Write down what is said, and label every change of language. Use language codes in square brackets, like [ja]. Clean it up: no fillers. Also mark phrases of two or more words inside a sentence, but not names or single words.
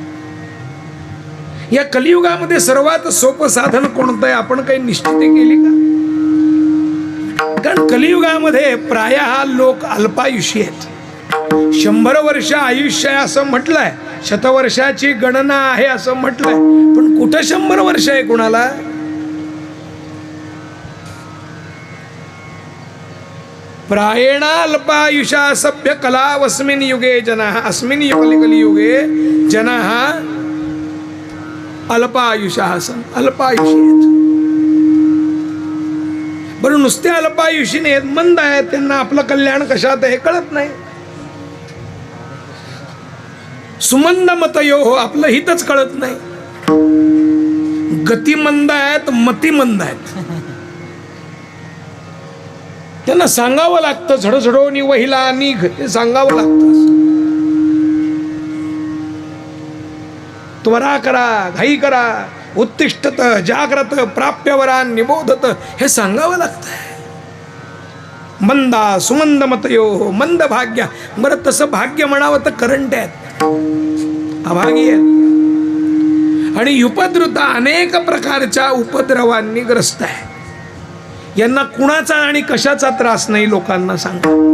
[mr] या कलियुगामध्ये सर्वात सोपं साधन कोणतं आहे, आपण काही निश्चिती केली का? कारण कलियुगामध्ये प्रायः लोक अल्पायुषी आहेत. 100 वर्ष आयुष्य आहे असं म्हटलंय, शतवर्षाची गणना आहे असं म्हटलंय, पण कुठं 100 वर्ष आहे कुणाला? [sa] प्रायेण अल्पायुषा सभ्य कलावस्मिन् युगे जनाः अस्मिन् कलियुगे जनाः अल्पायुषाः सन्. [mr] अल्पायुषी आहेत. बरं, नुसते अल्पायुषी नाहीत, मंद आहेत, त्यांना आपलं कल्याण कशात आहे हे कळत नाही. [sa] सुमंद मतयो [mr] हो, आपलं हितच कळत नाही. गतिमंद आहेत, मतिमंद आहेत. त्यांना सांगावं लागतं, झडझडोनी वहिला निघ, ते सांगावं लागतं. त्वरा करा, घाई करा, [sa] उत्तिष्ठत जाग्रत प्राप्यवरान निबोधत, [mr] हे सांगावं लागतंय. [sa] मंदा सुमंद मतयो, मंद भाग्य. [mr] बरं, तसं भाग्य म्हणावं तर करंट आहेत, अभागी आहेत आणि उपद्रुता अनेक प्रकारच्या उपद्रवांनी ग्रस्त आहे. यांना कुणाचा आणि कशाचा त्रास नाही लोकांना सांगा.